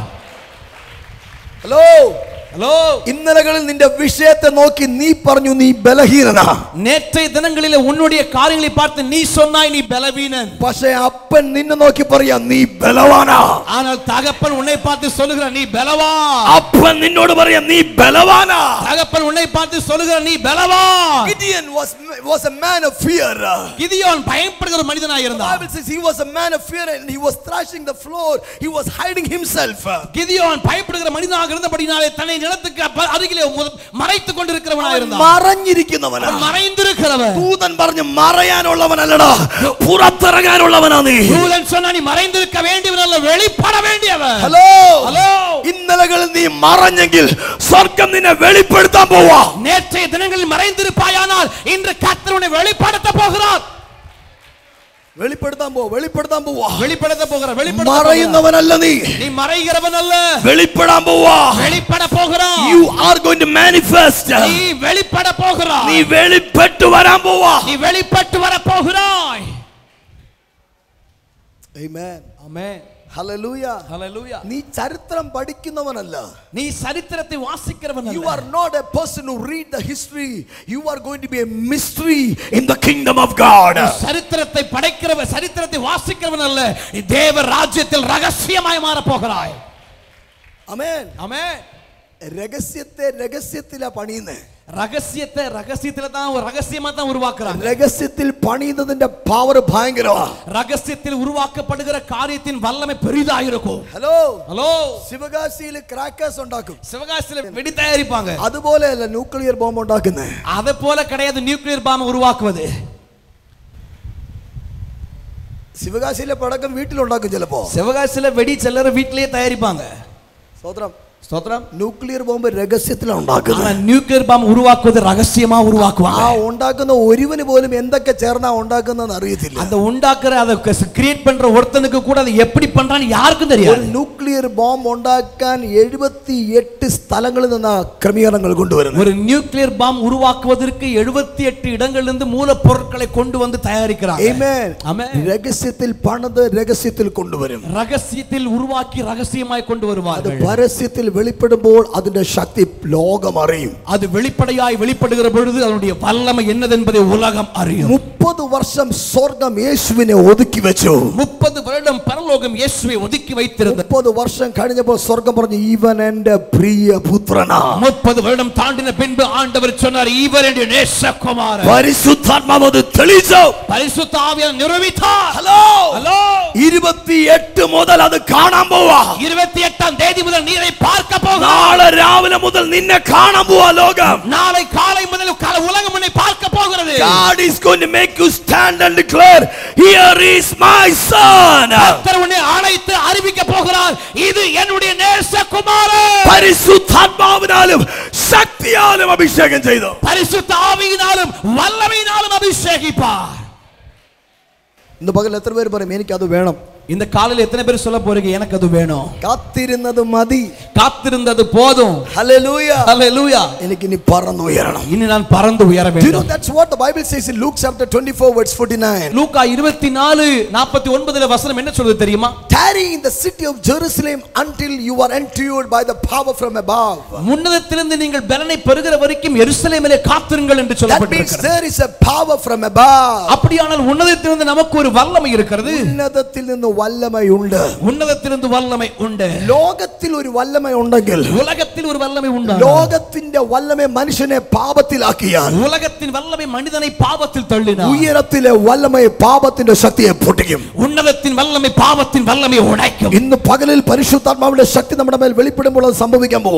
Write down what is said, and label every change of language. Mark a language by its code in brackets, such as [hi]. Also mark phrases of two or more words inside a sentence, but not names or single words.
[ml] ഹലോ [ta] ஹலோ, [ml] ഇന്നലകളിൽ നിന്റെ വിഷയത്തെ നോക്കി നീ പറഞ്ഞു നീ ബലഹീനനാ. [ta] நேற்றைய தினங்களிலே உன்னுடைய காரியங்களை பார்த்து நீ சொன்னாய் நீ பலவீனன். [ml] പക്ഷേ അപ്പൻ നിന്നെ നോക്കി പറയാ നീ ബലവാനാ. [ta] ஆனால் தகப்பன் உன்னை பார்த்து சொல்லுகிறார் நீ பலவான். [ml] അപ്പൻ നിന്നോട് പറയാ നീ ബലവാനാ. [ta] தகப்பன் உன்னை பார்த்து சொல்லுகிறார் நீ பலவான். [en] Gideon was a man of fear. [ta] கிதியோன் பயப்படுகிற மனிதனாய் [en] The [ta] இருந்தான். [en] Bible says he was a man of fear and he was thrashing the floor. He was hiding himself. [ta] கிதியோன் பயப்படுகிற மனிதனாக இருந்தபடியாலே தன்னை நிலத்துக்கு அருகிலே மறைத்துக் கொண்டிருக்கிறவனாய் இருந்தான். [ml] മറഞ്ഞിരിക്കുന്നവനാ. [ta] மறைந்திருக்கிறவன். [ml] ദൂതൻ പറഞ്ഞു മറയാനുള്ളവനല്ലടാ, പുറത്തിറങ്ങാനുള്ളവനാ നീ. [ta] தூதன் சொன்னா நீ மறைந்திருக்க வேண்டியவன் அல்ல, வெளிப்பட வேண்டியவன். [ml] ഹലോ [ta] ஹலோ, [ml] ഇന്നലകളിൽ നീ മറഞ്ഞെങ്കിൽ സ്വർഗ്ഗം നിന്നെ വെളിപ്പെടുത്താൻ പോവാ. [ta] நேற்றைய தினங்களில் மறைந்திருப்பாயானால் இன்று கர்த்தர் உன்னை வெளிப்படுத்த போகிறார். [ml] വെളിപ്പെടുത്താൻ പോവാ. [ta] வெளிப்படுத்த போகிறார். [ml] മറയുന്നവനല്ല നീ. [ta] நீ மறைகிறவன் அல்ல, [ml] വെളിപ്പെടാൻ പോവാ. [ta] வெளிப்பட போகிறாய். [en] You are going to manifest. [ta] நீ வெளிப்பட போகிறாய். [ml] നീ വെളിപ്പെട്ടു വരാൻ പോവാ. [ta] நீ வெளிப்பட்டு வர போகிறாய். [en] Amen. [ta] ஆமென். [en] Hallelujah. [ta] ஹல்லேலூயா. [ml] നീ ചരിത്രം പഠിക്കുന്നവനല്ല. [ta] நீ சரித்திரத்தை வாசிக்கிறவன் [en] You [ta] அல்ல. [en] are not a person who read the history. You are going to be a mystery in the kingdom of God. [ta] சரித்திரத்தை படைக்கிறவன், சரித்திரத்தை வாசிக்கிறவன் அல்ல, நீ தேவ ராஜ்யத்தில் ரகசியமாய் மாற போகிறாய். [en] Amen. [ta] ஆமென். [ml] രഹസ്യത്തെ രഹസ്യത്തിലാ പണിയുന്നേ. [ta] ரகசியத்தை ரகசியத்துல தான் ஒரு ரகசியமா தான் உருவாக்குறாங்க. [ml] രഹസ്യത്തിൽ പണിയുന്നതിന്റെ പവർ ഭയങ്കരമാ. [ta] ரகசியத்தில் உருவாக்கப்படுகிற காரியத்தின் வல்லமை பெரிதாக இருக்கும். [ml] ഹലോ [ta] ஹலோ, [ml] ശിവകാശിയിൽ ക്രാക്കേഴ്സ് ഉണ്ടാക്കും. [ta] சிவகாசியில வெடி தயாரிப்பாங்க. [ml] അതുപോലെയല്ല [en] nuclear bomb [ml] ഉണ്ടാക്കുന്നത്. [ta] அதே போல கிடையாது [en] nuclear bomb [ta] உருவாக்குவது. [ml] ശിവകാശിയിലെ പടക്കം വീട്ടിലുണ്ടാക്കും ചിലപ്പോ. [ta] சிவகாசியில வெடி சிலர் வீட்டிலேயே தயாரிப்பாங்க. [ml] സ്തോത്രം. [ta] ஸ்தோத்திரம். [en] nuclear bomb [ml] രഹസ്യത്തിലാണ് ഉണ്ടാക്കുന്നത്. [ta] ஆனா [en] nuclear bomb [ta] உருவாக்குவது ரகசியமா உருவாக்குவாங்க. [ml] ആ ഉണ്ടാക്കുന്ന ഒരുവന് പോലും എന്തൊക്കെ ചേർന്നാ ഉണ്ടാക്കുന്നതെന്ന് അറിയത്തില്ല. [ta] அந்த உண்டாக்குற அதை கிரியேட் பண்ற ஒருத்தனுக்கு கூட அதை எப்படி பண்றான்னு யாருக்கும் தெரியாது. [ml] ഒരു [en] nuclear bomb [ml] ഉണ്ടാക്കാൻ 78 സ്ഥലങ്ങളിൽ നിന്ന് ക്രമീകരണങ്ങൾ കൊണ്ടുവരുന്നു. [ta] ஒரு [en] nuclear bomb [ta] உருவாக்குவதற்கு 78 இடங்களிலிருந்து மூலப்பொருட்களை கொண்டு வந்து தயாரிக்கிறாங்க. [en] Amen. [ta] ஆமென். [ml] രഹസ്യത്തിൽ പണിത് രഹസ്യത്തിൽ കൊണ്ടുവരും. [ta] ரகசியத்தில் உருவாக்கி ரகசியமாய் கொண்டு [ml] അത് [ta] வருவார்கள். [ml] പരസ്യത്തിൽ വെളിപ്പെടുമ്പോൾ അതിന്റെ ശക്തി ലോകം അറിയും. [ta] அது வெளிப்படையாய் வெளிப்படுகிற பொழுது அதனுடைய வல்லமை என்னதென்பதை உலகம் அறியும். [ml] 30 വർഷം സ്വർഗ്ഗം യേശുവിനെ ഒതുക്കി വെച്ചു. [ta] 30 வருடம் பரலோகம் இயேசுவை ஒதுக்கி வைத்திருந்தது. [ml] 30 വർഷം കഴിഞ്ഞപ്പോൾ സ്വർഗ്ഗം പറഞ്ഞു ഇവൻ എൻ്റെ പ്രിയപുത്രനാ. [ta] 30 வருடம் தாண்டின பின்பு ஆண்டவர் சொன்னார் இவர் என்னுடைய நேசகுமாரன். [ml] പരിശുദ്ധാത്മാവ് അത് തെളിയിച്ചു. [ta] பரிசுத்த ஆவியானவர் நிரூபித்தார். [ml] ഹലോ [ta] ஹலோ [ml] 28 മുതൽ അത് കാണാൻ പോവാ. [ta] 28ஆம் தேதி முதல் நீரை பார்க்க போகிறார். [ml] നാളെ രാവിലെ മുതൽ നിന്നെ കാണാൻ പോവാ ലോകം. [ta] நாளை காலை முதல் உலகம் உன்னை பார்க்க போகிறது. [en] God is going to make you stand and declare, here is my son. [ta] கர்த்தர் உன்னை அழைத்து அறிவிக்க போகிறார் இது என்னுடைய நேசகுமாரன். [ml] പരിശുദ്ധാത്മാവിനാലും ശക്തിയാലും അഭിഷേകം ചെയ്തു. [ta] பரிசுத்த ஆவியினாலும் வல்லமையினாலும் அபிஷேகிப்பார். [ml] ഇന്ന് പകൽ എത്ര പേര് പറയും എനിക്ക് അത് വേണം? [ta] இந்த காலையில எத்தனை பேர் சொல்ல போறீங்க எனக்கு அது வேணும்? [ml] കാത്തിരുന്നത് മതി. [ta] காத்திருந்தது போதும். [ml] ഹല്ലേലൂയ. [ta] ஹல்லேலூயா. [ml] എനിക്ക് ഇനി പറന്നുയരണം. [ta] இனி நான் பறந்து உயர [en] You know [ta] வேண்டும். [en] that's what the Bible says in Luke chapter 24 verse 49. [ta] லூக்கா 24:49 வசனம் என்ன சொல்லுது தெரியுமா? [en] Tarry in the city of Jerusalem until you are endued by the power from above. [ta] முன்னதத்திலிருந்து நீங்கள் பலனை பெறுகிற வரைக்கும் எருசலேமிலே காத்திருங்கள் என்று [en] That means [ta] சொல்லப்பட்டிருக்கிறது. [en] there is a power from above. [ta] அப்படியானால் உன்னதத்திலிருந்து நமக்கு ஒரு வல்லமை இருக்கிறது. [ml] ഉന്നതത്തിൽ നിന്ന് വല്ലമയുണ്ട്. [ta] உன்னதத்திலிருந்து வல்லமை உண்டு. [ml] ലോകത്തിൽ ഒരു വല്ലമ ഉണ്ടെങ്കിൽ [ta] உலகத்தில் ஒரு வல்லமை உண்டு. [ml] ലോകത്തിന്റെ വല്ലമ മനുഷ്യനെ പാപത്തിലാക്കിയാൽ [ta] உலகத்தின் வல்லமை மனிதனை பாவத்தில் தள்ளினார். [ml] ഉയരത്തിലെ വല്ലമ പാപത്തിന്റെ ശക്തിയെ പൊട്ടിക്കും. [ta] உன்னதத்தின் வல்லமை பாவத்தின் வல்லமையை உடைக்கும். [ml] ഇന്ന് പകലിൽ പരിശുദ്ധാത്മാവിന്റെ ശക്തി നമ്മുടെ മേൽ വെളിപ്പെടുമ്പോൾ അത് സംഭവിക്കാൻ പോവാ.